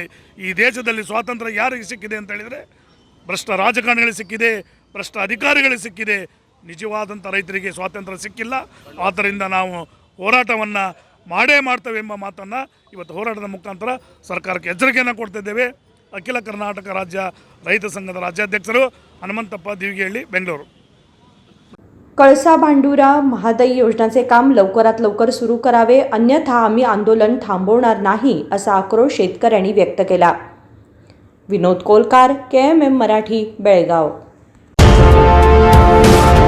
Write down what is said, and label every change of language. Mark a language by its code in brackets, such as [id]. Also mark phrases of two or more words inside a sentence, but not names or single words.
[kn] ಈ ದೇಶದಲ್ಲಿ ಸ್ವಾತಂತ್ರ್ಯ ಯಾರಿಗೆ ಸಿಕ್ಕಿದೆ ಅಂತ ಹೇಳಿದರೆ, ಭ್ರಷ್ಟ ರಾಜಕಾರಣಿಗಳಿಗೆ ಸಿಕ್ಕಿದೆ, ಭ್ರಷ್ಟ ಅಧಿಕಾರಿಗಳಿಗೆ ಸಿಕ್ಕಿದೆ. ನಿಜವಾದಂಥ ರೈತರಿಗೆ ಸ್ವಾತಂತ್ರ್ಯ ಸಿಕ್ಕಿಲ್ಲ. ಆದ್ದರಿಂದ ನಾವು ಹೋರಾಟವನ್ನು ಮಾಡ್ತೇವೆ ಎಂಬ ಮಾತನ್ನು ಇವತ್ತು ಹೋರಾಟದ ಮುಖಾಂತರ ಸರ್ಕಾರಕ್ಕೆ ಎಚ್ಚರಿಕೆಯನ್ನು ಕೊಡ್ತಿದ್ದೇವೆ. अखिल कर्नाटक राज्य रैत संघದ ರಾಜ್ಯಾಧ್ಯಕ್ಷರು ಹನುಮಂತಪ್ಪ ದಿವಿಗೇಹಳ್ಳಿ ಬೆಂಗಳೂರು. [mr] कळसा भांडुरा महादाई योजनाचे काम लवकरात लवकर सुरू करावे, अन्यथा आम्ही आंदोलन थांबवणार नाही असा आक्रोश शेतकऱ्यांनी व्यक्त केला. विनोद कोलकार, KMM मराठी, बेळगाव.